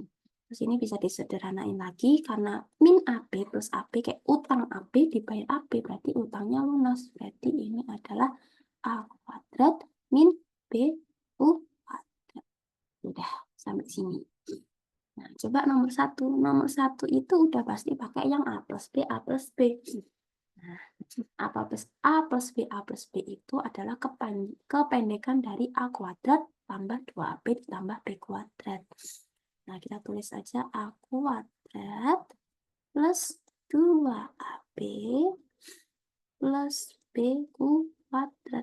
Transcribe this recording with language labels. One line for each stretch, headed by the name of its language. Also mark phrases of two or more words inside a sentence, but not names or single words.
Indonesian: Terus ini bisa disederhanain lagi karena min AB plus AB kayak utang AB dibayar AB. Berarti utangnya lunas. Berarti ini adalah A kuadrat min B kuadrat. Udah, sampai sini. Nah, coba nomor 1. Nomor 1 itu udah pasti pakai yang A plus B, A plus B. Nah, A plus A plus B, A plus B itu adalah kependekan dari A kuadrat tambah 2AB ditambah B kuadrat. Nah, kita tulis aja A kuadrat plus 2AB plus B kuadrat.